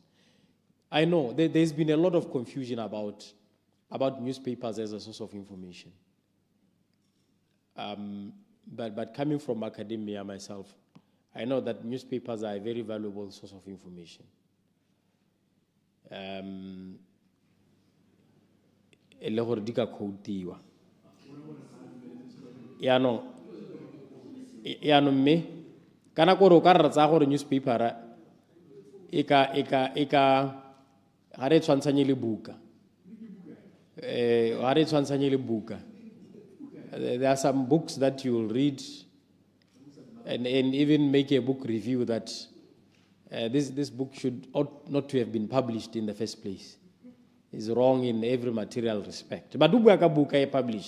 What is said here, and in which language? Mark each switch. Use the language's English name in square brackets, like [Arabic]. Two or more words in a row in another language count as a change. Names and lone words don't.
[English] I know there's been a lot of confusion about newspapers as a source of information. But coming from academia myself, I know that newspapers are a very valuable source of information. [Tswana] e le gore di ka quotiwa yaanong mme ka nako gore o ka re tsaya gore newspapera e ka ga re tshwantshanye le buka ga re tshwantshanye le buka. [English] There are some books that you will read and even make a book review that this book ought not to have been published in the first place. It's wrong in every material respect. But the book is published.